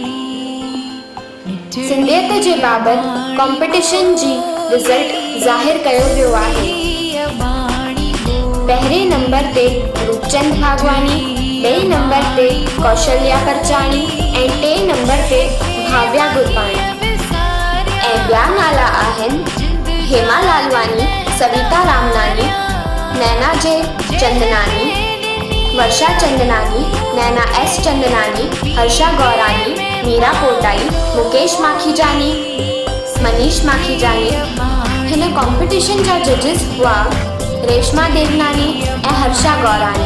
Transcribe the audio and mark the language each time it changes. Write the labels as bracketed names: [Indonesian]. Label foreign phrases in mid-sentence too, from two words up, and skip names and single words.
[Sindhi] सिंधियत जे बाबति कॉम्पिटिशन जी रिज़ल्ट ज़ाहिर कयो वियो आहे। पहिरें नंबर ते रूपचंद भागवानी, ॿिए नंबर ते कौशल्या परचाणी ऐं 3 नंबर ते भाव्या गुरबाणी। ऐं ॿिया नाला आहिनि हेमा लालवानी, सविता रामनानी, नैना जे चंदनानी, वर्षा चंदनानी, नैना एस चंदनानी, हर्षा गौरानी, मीरा कोटाई, मुकेश माखीजानी, मनीष माखीजानी। हिन कॉम्पिटिशन जा जजिस हुआ रेशमा देवनानी ऐं हर्षा गौरानी।